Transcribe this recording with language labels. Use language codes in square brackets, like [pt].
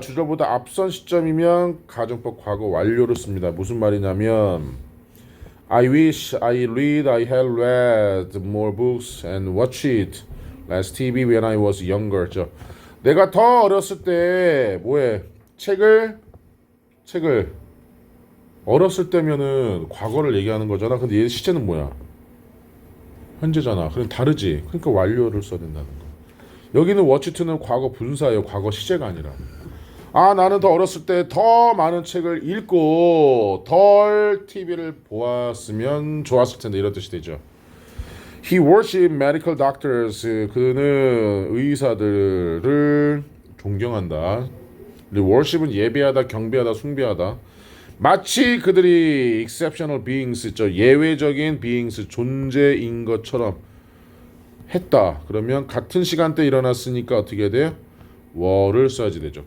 [ko] 주절보다 앞선 시점이면 가정법 과거 완료를 씁니다. 무슨 말이냐면 [en] I wish I had read more books and watched less TV when I was younger. [ko] 내가 더 어렸을 때 뭐해? 책을 어렸을 때면은 과거를 얘기하는 거잖아. 근데 얘 시제는 뭐야? 현재잖아. 그럼 다르지. 그러니까 완료를 써야 된다는 거. 여기는 watched는 과거 분사예요. 과거 시제가 아니라. 아, 나는 더 어렸을 때 더 많은 책을 읽고 덜 TV를 보았으면 좋았을 텐데 이런 뜻이 되죠. [en] He worshiped medical doctors. [ko] 그는 의사들을 존경한다. worship은 예배하다, 경배하다, 숭배하다. 마치 그들이 [en] exceptional beings [ko] 있죠. 예외적인 beings, 존재인 것처럼 했다. 그러면 같은 시간대 일어났으니까 어떻게 해야 돼요? were를 써야지 되죠.